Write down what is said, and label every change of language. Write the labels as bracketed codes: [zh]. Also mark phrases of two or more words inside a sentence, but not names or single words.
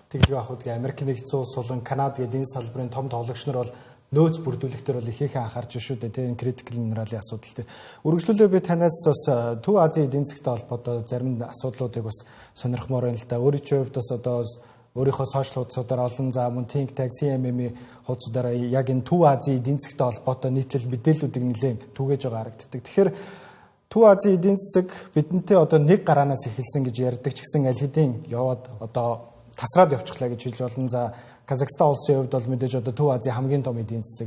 [mn] Тэгж байх үгүй Америк нэгдсэн улс болон Канада гэдэг энэ салбарын том тоглогч нар бол нөөц бүрдүүлэхтэр бол ихээхэн анхаарч шүү дээ тийм [en] critical mineral- [mn] ийн асуудал дээр. Үргэлжлүүлээ би танаас бас Төв Азийн эдийн засгийн холбоотой зарим асуудлуудыг бас сонирхмоор байна л да. Өөрийнхөө хувьд бас одоо өөрийнхөө сошиал хуудасуудаар олон за мөн [en] think tag [mn] CMM-ийн хуудасуудаараа яг энэ Төв Азийн эдийн засгийн холбоотой нийтлэл мэдээллүүдийг нэлээд түгээж байгаа харагддаг. Тэгэхээр Төв Азийн эдийн засаг бидэнтэй одоо нэг гараанаас эхэлсэн гэж ярьдаг ч гэсэн аль хэдийн яваад одоо тасраад явчихлаа гэж хэлж болно. За Казахстан улсын хувьд бол мэдээж одоо Төв Азийн хамгийн том эдийн засаг.